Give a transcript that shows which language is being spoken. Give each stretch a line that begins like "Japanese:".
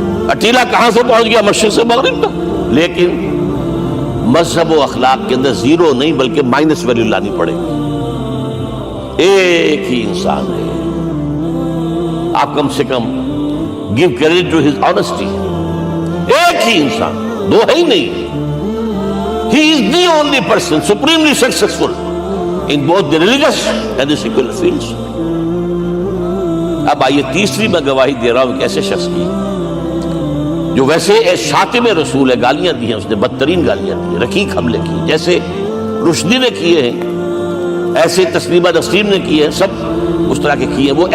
Urdu: اٹیلا کہاں سے پہنچ گیا؟ مشرق سے مغرب تک. لیکن مذہب و اخلاق کے اندر زیرو نہیں بلکہ مائنس ویلیو لانی پڑے گی. ایک ہی انسان ہے, آپ کم سے کم
English: give credit to his honesty.
Urdu: ایک ہی انسان, دو ہے ہی نہیں.
English: He is the only person supremely successful in both the religious and the secular fields.
Urdu: اب آئیے تیسری میں گواہی دے رہا ہوں ایک ایسے شخص کی جو ویسے شاتم رسول ہے, گالیاں دی ہیں اس نے, بدترین گالیاں دی, رقیق حملے کی, جیسے رشدی نے کیے ہیں ایسے تسلیمہ نسیم نے کیے ہیں, سب اس طرح کے کیے ہیں.